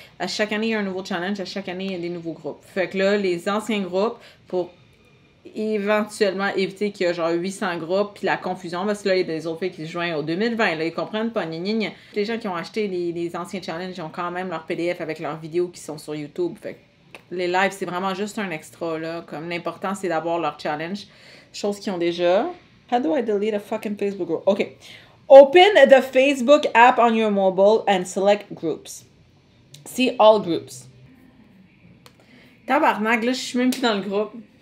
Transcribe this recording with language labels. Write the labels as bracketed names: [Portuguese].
[French] À chaque année, il y a un nouveau challenge. À chaque année, il y a des nouveaux groupes. Fait que là, les anciens groupes, pour éventuellement éviter qu'il y a genre 800 groupes, puis la confusion, parce que là, il y a des autres filles qui se joignent au 2020, là, ils comprennent pas, gna, gna, gna. Les gens qui ont acheté les anciens challenges, ils ont quand même leur PDF avec leurs vidéos qui sont sur YouTube. Fait que les lives, c'est vraiment juste un extra, là. Comme l'important, c'est d'avoir leur challenge. Chose qu'ils ont déjà. [English] How do I delete a fucking Facebook group? OK. Open the Facebook app on your mobile and select groups. See all groups. [French] Tabarnak, là, je suis même plus dans le groupe.